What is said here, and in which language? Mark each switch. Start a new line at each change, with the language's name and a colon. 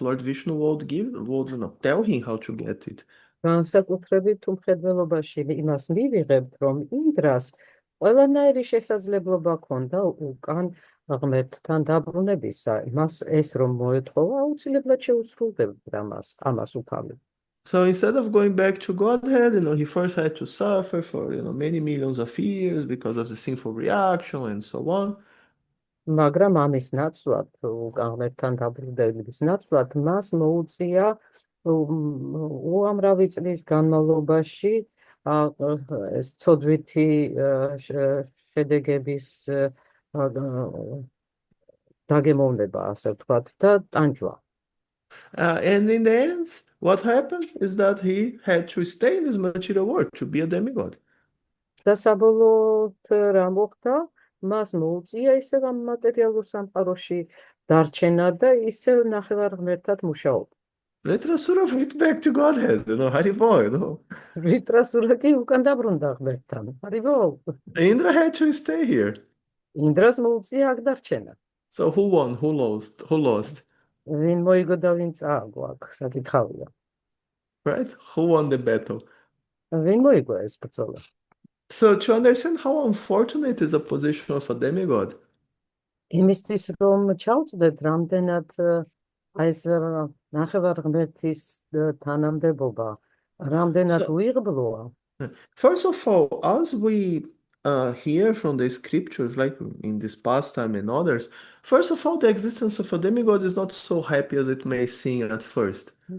English: Lord Vishnu would tell him how to get it.
Georgian: განსაკუთრებით თუ მხედველობაში იმას მივიღებთ, რომ ინდრას ყველანაირი შესაძლებლობა ჰქონდა უკან ღმერთთან დაბრუნებისა. მას ეს რომ მოეთხოვა, აუცილებლად შეუსრულდებდა ამას უკავი.
English: So instead of going back to Godhead, he first had to suffer for many millions of years because of the sinful reaction and so on.
Georgian: მაგრამ ამის ნაცვლად, უკან ღმერთთან დაბრუნების ნაცვლად, მას მოუწია უამრავი წლის განმავლობაში ეს ცოდვითი შედეგების დაგემოვნება, ასე ვთქვათ, და ტანჯვა.
English: And in the end, what happened is that he had to stay in this material world to be a demigod.
Georgian: და საბოლოოდ რა მოხდა? მას მოუწია ისევ ამ მატერიალურ სამყაროში დარჩენა და ისევ ნახევარღმერთად მუშაობა.
English: Vritrasura went back to Godhead, Haribo,
Georgian: Vritrasura კი უკან დაბრუნდა ღმერთთან. Haribo.
English: Indra had to stay here.
Georgian: ინდრას მოუწია აქ დარჩენა.
English: So who won? Who lost?
Georgian: ვინ მოიგო და ვინ წააგო აქ საკითხავია.
English: Right? Who won the battle?
Georgian: ვინ მოიგო ეს ბრძოლა?
English: So to understand how unfortunate is a position of a demigod.
Georgian: იმისთვის რომ ჩავწდეთ რამდენად ეს ნახევარღმერთის თანამდებობა რამდენად უიღბლოა.
English: First of all, as we here from the scriptures, like in this pastime and others, first of all, the existence of a demigod is not so happy as it may seem at first.